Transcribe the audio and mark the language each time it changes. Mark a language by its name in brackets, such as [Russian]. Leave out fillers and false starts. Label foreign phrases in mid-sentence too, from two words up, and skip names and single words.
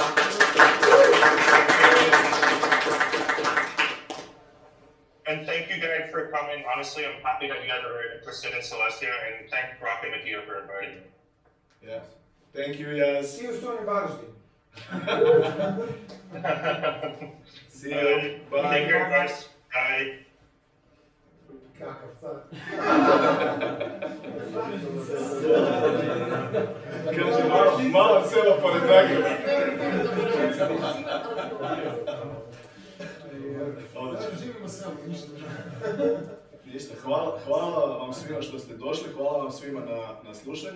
[English] And thank you guys for coming. Honestly, I'm happy that you guys are interested in Celestia, and thank Rock and Matija for inviting me. Yeah. Thank you, Yaz. See you soon in Varazdin. See you. Bye. Take care, guys. Bye. [Croatian] Kaže, malo selo pored Zagreba. Živimo selo, ništa. Ništa, hvala vam svima što ste došli, hvala vam svima na slušanju.